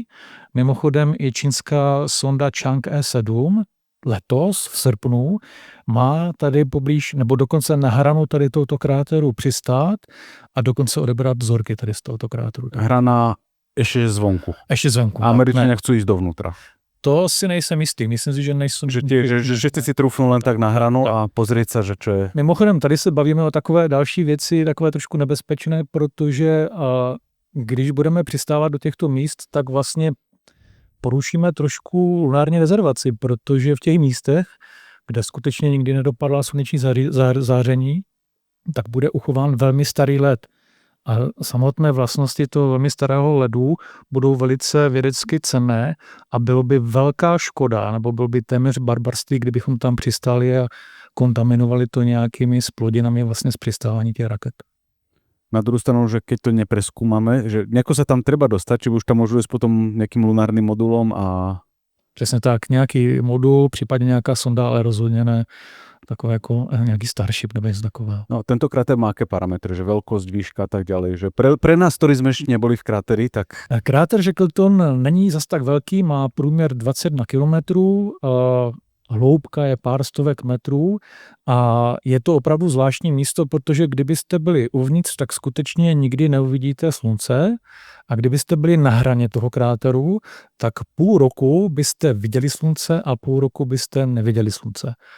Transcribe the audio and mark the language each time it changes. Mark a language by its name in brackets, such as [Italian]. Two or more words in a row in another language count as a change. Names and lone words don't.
[Czech] Mimochodem i čínská sonda Chang'e 7 letos v srpnu má tady poblíž, nebo dokonce na hranu tady tohoto kráteru přistát a dokonce odebrat vzorky tady z tohoto kráteru. Hrana ještě zvonku. Ještě zvonku. [Slovak] A Američania chcú ísť dovnútra. [Czech] To si nejsem jistý. Myslím si, že nejsou... [Slovak] Že všetci si trúfnú len tak na hranu a pozrieť sa, že čo je... [Czech] Mimochodem, tady se bavíme o takové další věci, takové trošku nebezpečné, protože když budeme přistávat do těchto míst, tak vlastně porušíme trošku lunární rezervaci, protože v těch místech, kde skutečně nikdy nedopadla sluneční záření, tak bude uchován velmi starý led. A samotné vlastnosti toho velmi starého ledu budou velice vědecky cenné a bylo by velká škoda, nebo bylo by téměř barbarství, kdybychom tam přistáli a kontaminovali to nějakými splodinami vlastně z přistávání těch raket. [Slovak] Na druhú stranu, že keď to nepreskúmame, že nejako sa tam treba dostať, či už tam môžu ísť potom nejakým lunárnym modulom a... [Czech] Přesně tak, nějaký modul, případně nějaká sonda, ale rozhodně ne takové jako nějaký Starship nebo něco takového. [Slovak] No, tento kráter má aké parametry, že veľkosť, výška a tak ďalej, že pre nás, ktorí sme ešte neboli v kráteri, tak... [Czech] Kráter Shackleton není zas tak velký, má průměr 21 kilometrů, hloubka je pár stovek metrů a je to opravdu zvláštní místo, protože kdybyste byli uvnitř, tak skutečně nikdy neuvidíte slunce a kdybyste byli na hraně toho kráteru, tak půl roku byste viděli slunce a půl roku byste neviděli slunce.